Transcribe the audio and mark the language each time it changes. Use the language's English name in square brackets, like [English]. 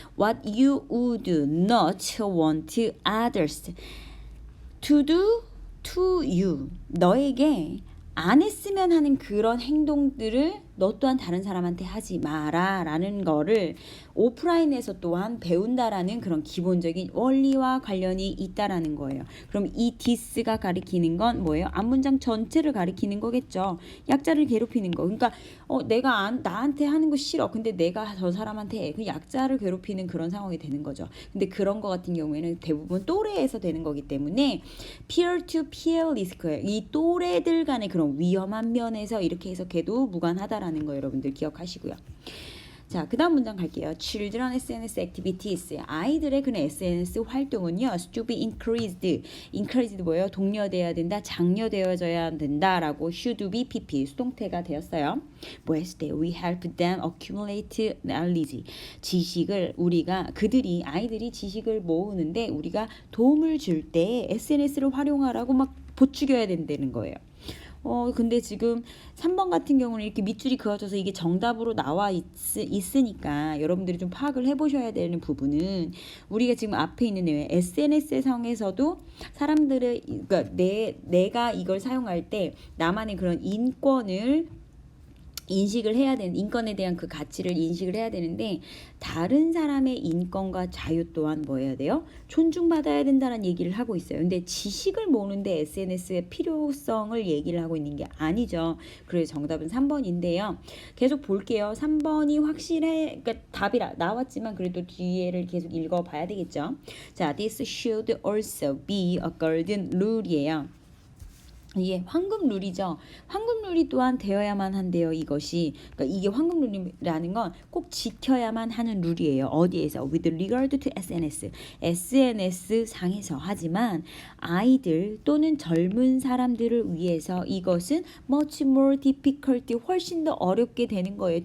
[English] What you would not want others to do to you. [Korean] 너에게 안 했으면 하는 그런 행동들을 너 또한 다른 사람한테 하지 마라 라는 거를 오프라인에서 또한 배운다라는 그런 기본적인 원리와 관련이 있다라는 거예요. 그럼 이 this가 가리키는 건 뭐예요? 앞문장 전체를 가리키는 거겠죠. 약자를 괴롭히는 거. 그러니까 내가 나한테 하는 거 싫어. 근데 내가 저 사람한테 해. 그 약자를 괴롭히는 그런 상황이 되는 거죠. 근데 그런 거 같은 경우에는 대부분 또래에서 되는 거기 때문에 [English] peer to peer risk [Korean] 예요. 이 또래들 간의 그런 위험한 면에서 이렇게 해석해도 무관하다라는 거 여러분들 기억하시고요. 자, 그 다음 문장 갈게요. [English] Children SNS activities. [Korean] 아이들의 그런 SNS 활동은요. [English] should be increased. increased [Korean] 뭐예요? 독려되어야 된다. 장려되어져야 된다라고 [English] should be pp [Korean] 수동태가 되었어요. 뭐 했을 때 [English] we help them accumulate knowledge. [Korean] 지식을 아이들이 지식을 모으는데 우리가 도움을 줄 때 SNS를 활용하라고 막 보충겨야 된다는 거예요. 근데 지금 3번 같은 경우는 이렇게 밑줄이 그어져서 이게 정답으로 나와 있으니까 여러분들이 좀 파악을 해보셔야 되는 부분은 우리가 지금 앞에 있는 내용 SNS 상에서도 사람들의 그러니까 내가 이걸 사용할 때 나만의 그런 인권을 인식을 해야 되는 인권에 대한 그 가치를 인식을 해야 되는데 다른 사람의 인권과 자유 또한 뭐 해야 돼요? 존중받아야 된다는 얘기를 하고 있어요. 근데 지식을 모으는데 SNS의 필요성을 얘기를 하고 있는 게 아니죠. 그래서 정답은 3번인데요. 계속 볼게요. 3번이 확실해. 그러니까 답이 나왔지만 그래도 뒤에를 계속 읽어봐야 되겠죠. 자, [English] this should also be a golden rule이에요. [Korean] 이게 황금 룰이죠. 황금 룰이 또한 되어야만 한대요. 이것이. 그러니까 이게 황금 룰이라는 건 꼭 지켜야만 하는 룰이에요. 어디에서? [English] With regard to SNS. SNS [Korean] 상에서. 하지만 아이들 또는 젊은 사람들을 위해서 이것은 [English] much more difficult, [Korean] 훨씬 더 어렵게 되는 거예요.